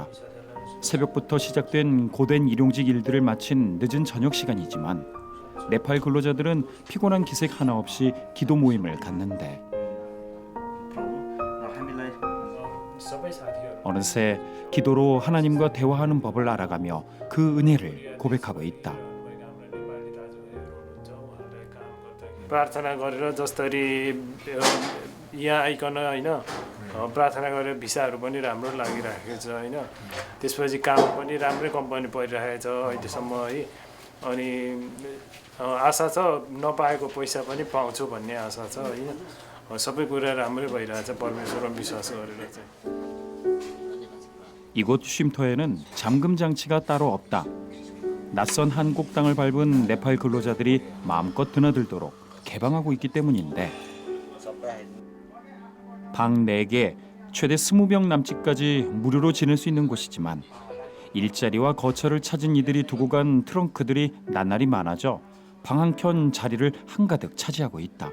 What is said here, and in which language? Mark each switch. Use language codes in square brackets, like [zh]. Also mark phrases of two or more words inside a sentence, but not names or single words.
[ko] 새벽부터 시작된 고된 일용직 일들을 마친 늦은 저녁 시간이지만 네팔 근로자들은 피곤한 기색 하나 없이 기도 모임을 갖는데 어느새 기도로 하나님과 대화하는 법을 알아가며 그 은혜를 고백하고 있다. [ne] प्रार्थना गरेर जसरी यहाँ आइकन होइन प्रार्थना गरेर भिसाहरू पनि राम्रो लागिरहेको छ होइन त्यसपछि काम पनि राम्रै कम्पनी परिरहेको छ अहिलेसम्म है अनि आशा छ नपाएको पैसा पनि पाउँछु भन्ने आशा छ होइन सबै कुरा राम्रै भइरहेछ परमेश्वरमा विश्वास गरेर चाहिँ [ko] 이곳 쉼터에는 잠금 장치가 따로 없다. 낯선 한국 땅을 밟은 네팔 근로자들이 마음껏 드나들도록 개방하고 있기 때문인데 방 4개, 최대 20명 남짓까지 무료로 지낼 수 있는 곳이지만 일자리와 거처를 찾은 이들이 두고 간 트렁크들이 나날이 많아져 방 한켠 자리를 한가득 차지하고 있다.